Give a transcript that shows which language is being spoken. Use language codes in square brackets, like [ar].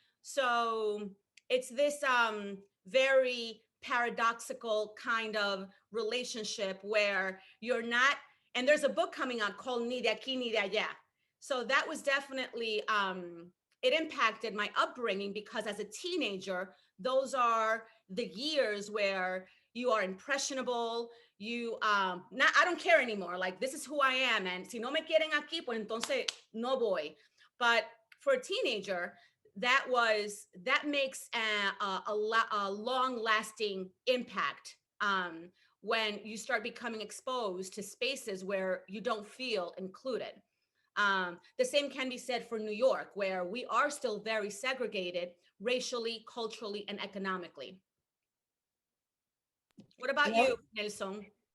[en] So it's this very paradoxical kind of relationship where you're not, and there's a book coming out called Ni de aquí ni de allá. So that was definitely, it impacted my upbringing because as a teenager, those are the years where you are impressionable, I don't care anymore. Like, this is who I am. [es] And si no me quieren aquí, pues entonces no voy. [en] But for a teenager, that makes a long lasting impact when you start becoming exposed to spaces where you don't feel included. The same can be said for New York, where we are still very segregated racially, culturally, and economically. What about you, Nelson?